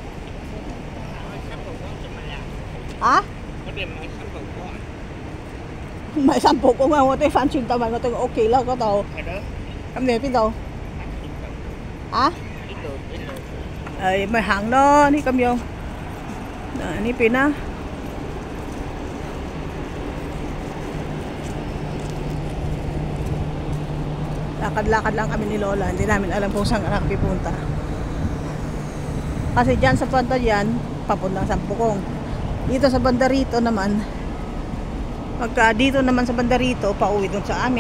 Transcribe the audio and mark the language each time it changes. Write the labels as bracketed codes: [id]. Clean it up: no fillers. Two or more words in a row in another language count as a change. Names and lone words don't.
[yue] 啊？唔係新蒲崗啊！我哋翻轉頭咪我哋屋企咯嗰度。係咯。咁你喺邊度？啊？呢度。誒，咪行咯，呢咁樣。呢邊啦。 [tl] Lakad-lakad lang kami ni Lola. Hindi namin alam kung saan kami pupunta. Kasi dyan sa banda yan, papuntang Sampukong. Dito sa banda rito naman, pagka dito naman sa banda rito, pauwi dun sa amin.